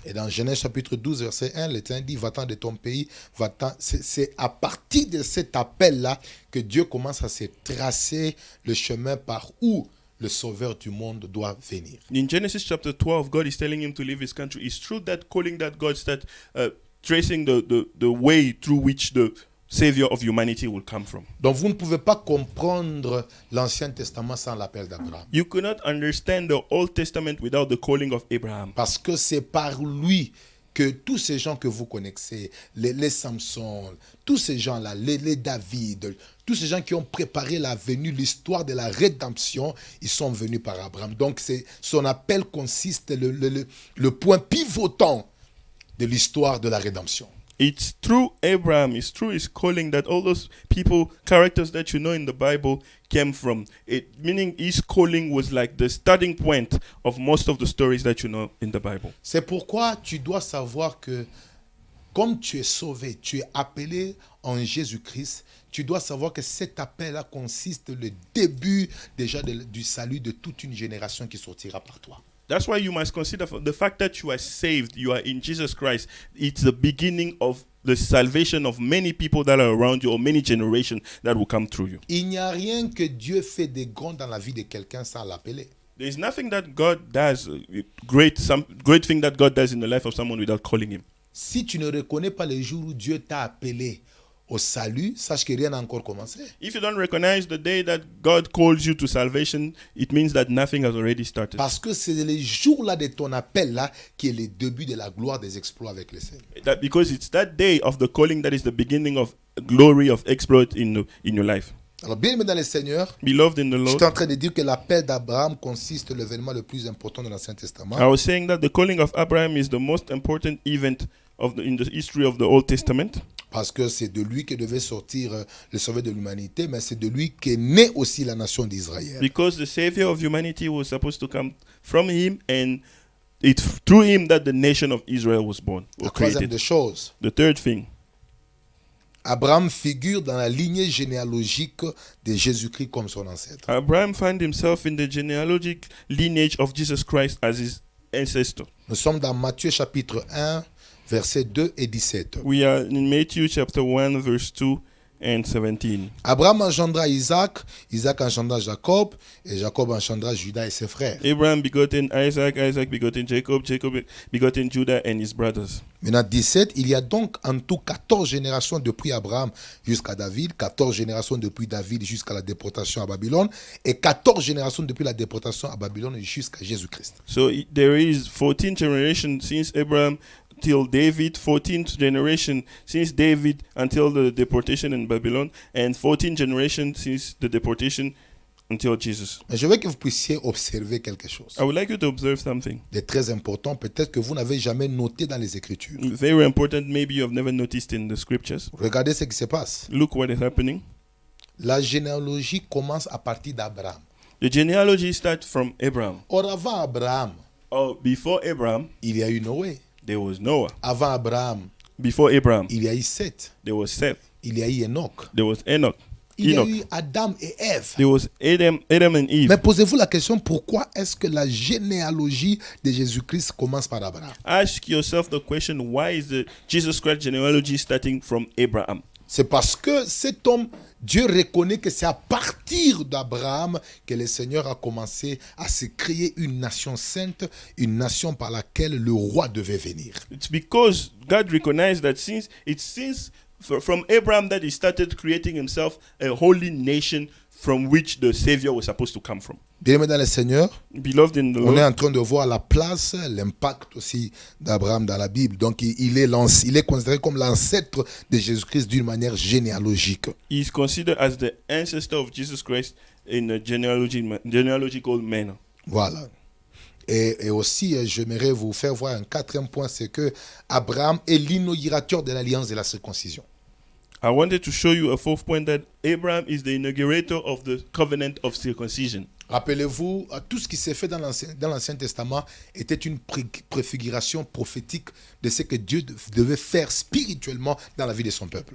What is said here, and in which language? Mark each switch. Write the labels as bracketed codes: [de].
[fr] Et dans Genèse chapitre 12, verset 1, l'Éternel dit, va-t'en de ton pays, va-t'en. C'est à partir de cet appel-là que Dieu commence à se tracer le chemin par où le sauveur du monde doit venir. [en] In Genesis chapter 12, God is telling him to leave his country. It's through that calling that God starts tracing the way through which the Savior of humanity will come from. [fr] Donc vous ne pouvez pas comprendre l'Ancien Testament sans l'appel d'Abraham. [en] You cannot understand the Old Testament without the calling of Abraham. [fr] Parce que c'est par lui que tous ces gens que vous connaissez, les Samson, tous ces gens-là, les David, tous ces gens qui ont préparé la venue, l'histoire de la rédemption, ils sont venus par Abraham. Donc son appel consiste, le point pivotant de l'histoire de la rédemption. [en] It's through Abraham, it's through his calling that all those people, characters that you know in the Bible came from. Meaning his calling was like the starting point of most of the stories that you know in the Bible. [fr] C'est pourquoi tu dois savoir que comme tu es sauvé, tu es appelé en Jésus-Christ, tu dois savoir que cet appel-là consiste le début déjà du salut de toute une génération qui sortira par toi. [en] That's why you must consider the fact that you are saved, you are in Jesus Christ. It's the beginning of the salvation of many people that are around you or many generations that will come through you. [fr] Il n'y a rien que Dieu fait de grand dans la vie de quelqu'un sans l'appeler. [en] There's nothing that God does, some great thing that God does in the life of someone without calling him. [fr] Si tu ne reconnais pas les jours où Dieu t'a appelé au salut, sache que rien n'a encore commencé. [en] If you don't recognize the day that God calls you to salvation, it means that nothing has already started. [fr] Parce que c'est les jours-là de ton appel-là qui est le début de la gloire des exploits avec le Seigneur. [en] Because it's that day of the calling that is the beginning of glory of exploit in your life. [fr] Alors, bien aimé dans le Seigneur, [en] Beloved in the [fr] je [en] Lord, [fr] suis en train de dire que l'appel d'Abraham consiste l'événement le plus important de l'Ancien Testament. [en] I was saying that the calling of Abraham is the most important event in the history of the Old Testament. [fr] Parce que c'est de lui que devait sortir le sauveur de l'humanité, mais c'est de lui qu'est née aussi la nation d'Israël. [en] Because the Savior of humanity was supposed to come from him, and it's through him that the nation of Israel was born, [fr] La [en] or [fr] troisième [en] created. [fr] des choses, [en] The third thing, [fr] Abraham figure dans la lignée généalogique de Jésus-Christ comme son ancêtre. [en] Abraham found himself in the genealogic lineage of Jesus Christ as his ancestor. [fr] Nous sommes dans Matthieu chapitre 1, versets 2 et 17. [en] We are in Matthew chapter 1, verse 2 and 17. [fr] Abraham engendra Isaac, Isaac engendra Jacob, et Jacob engendra Judas et ses frères. [en] Abraham begotten Isaac, Isaac begotten Jacob, Jacob begotten Judah and his brothers. [fr] Maintenant 17, il y a donc en tout 14 générations depuis Abraham jusqu'à David, 14 générations depuis David jusqu'à la déportation à Babylone, et 14 générations depuis la déportation à Babylone jusqu'à Jésus-Christ. [en] So there is 14 generations since Abraham till David, 14th generation since David until the deportation in Babylon, and 14 generations since the deportation until Jesus. [fr] Mais je veux que vous puissiez observer quelque chose [en] I would like you to observe something [fr] de très important, peut-être que vous n'avez jamais noté dans les Écritures. [en] very important, maybe you have never noticed in the scriptures. [fr] Regardez ce qui se passe. [en] Look what is happening. [fr] La généalogie commence à partir d'Abraham. [en] The genealogy starts from Abraham. [fr] Or avant Abraham, [en] Before Abraham, [fr] il y a eu Noé. [en] there was Noah. [fr] Avant Abraham, [en] Before Abraham, [fr] il y a eu Seth. [en] there was Seth. [fr] Il y a eu Enoch. [en] There was Enoch. [fr] Il y a [en] Enoch. [fr] eu Adam et Ève. [en] There was Adam and Eve. [fr] Mais posez-vous la question, pourquoi est-ce que la généalogie de Jésus-Christ commence par Abraham? [en] Ask yourself the question, why is the Jesus Christ genealogy starting from Abraham? [fr] C'est parce que cet homme, Dieu reconnaît que c'est à partir d'Abraham que le Seigneur a commencé à se créer une nation sainte, une nation par laquelle le roi devait venir. [en] It's because God recognized that since from Abraham that he started creating himself a holy nation from which the Savior was supposed to come from. [fr] Bien-aimés dans le Seigneur, [en] Beloved in the [fr] on est [en] Lord, [fr] en train de voir la place, l'impact aussi d'Abraham dans la Bible. Donc il est considéré comme l'ancêtre de Jésus-Christ d'une manière généalogique. [en] he is considered as the ancestor of Jesus Christ in a genealogical manner. [fr] Voilà. Et aussi, j'aimerais vous faire voir un quatrième point, c'est que Abraham est l'inaugurateur de l'alliance de la circoncision. [en] I wanted to show you a fourth point, that Abraham is the inaugurator of the covenant of circumcision. [fr] Rappelez-vous, tout ce qui s'est fait dans l'Ancien Testament était une préfiguration prophétique de ce que Dieu devait faire spirituellement dans la vie de son peuple.